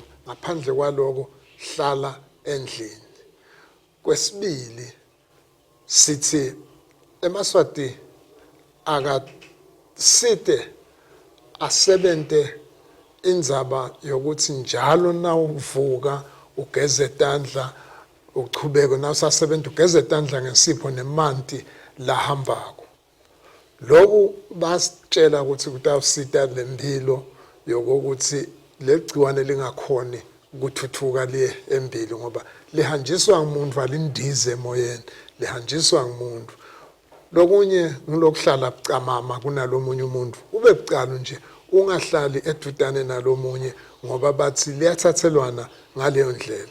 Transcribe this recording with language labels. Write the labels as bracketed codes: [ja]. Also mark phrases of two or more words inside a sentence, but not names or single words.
[ss] Ngaphandle kwaloko hlala endlini. Kwesibili sithi eMaswati akasite asebente indzaba yokuthi njalo na uvuka ugeze izandla uchubeke na usasebenza ugeze izandla ngesipho nemanti lahambako. Lokhu basitshela ukuthi kutawusita lempilo yokuthi legciwane lingakhoni ukuthuthuka liye embili ngoba lihanjiswa ngumuntu alindize emoyeni, lihanjiswa ngumuntu. Lokunye ngilokuhlala bucamama kunalomunye umuntu, ube bucala nje ungahlali edudane nalomunye ngoba bathi liyathathelwana ngaleyo ndlela.